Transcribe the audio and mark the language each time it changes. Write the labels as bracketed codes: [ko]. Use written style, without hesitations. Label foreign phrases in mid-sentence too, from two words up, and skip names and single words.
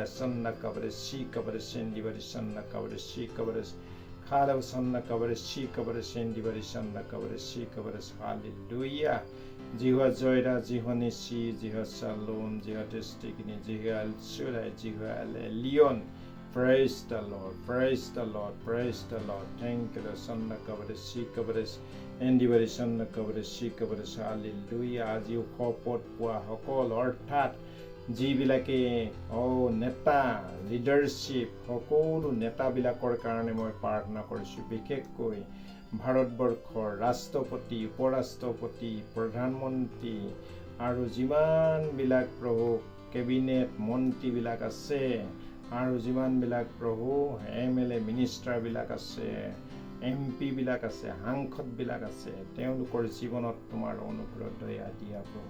[as] সন্না কবৰে সি কবৰে সেন্দিবাৰি সন্না কবৰে সি কবৰে খালব সন্না কবৰে সি কবৰে সেন্দিবাৰি সন্না কবৰে সি কবৰে। হালেলুয়া। জিহা জয়ৰা, জিহা নিশি, জিহা চালোন, জিহা টেষ্টিকিনি, জিহা এলচুৰাই, জিহা এলিয়ন। [en] Praise the Lord, praise the Lord, praise the Lord. Thank you, Lord. Sanna kabare, si kabare, endibari sanna kabare, si kabare. Hallelujah. [as] আজি শপত পোৱা সকল, অৰ্থাৎ যিবিলাকে নেতা, লিডাৰশ্বিপ, সকলো নেতাবিলাকৰ কাৰণে মই প্ৰাৰ্থনা কৰিছোঁ। বিশেষকৈ ভাৰতবৰ্ষৰ ৰাষ্ট্ৰপতি, উপৰাষ্ট্ৰপতি, প্ৰধানমন্ত্ৰী আৰু যিমানবিলাক প্ৰভু কেবিনেট মন্ত্ৰীবিলাক আছে আৰু যিমানবিলাক প্ৰভু MLA মিনিষ্টাৰবিলাক আছে, MP বিলাক আছে, সাংসদবিলাক আছে, তেওঁলোকৰ জীৱনত তোমাৰ অনুগ্ৰহ দয়া দিয়া প্ৰভু।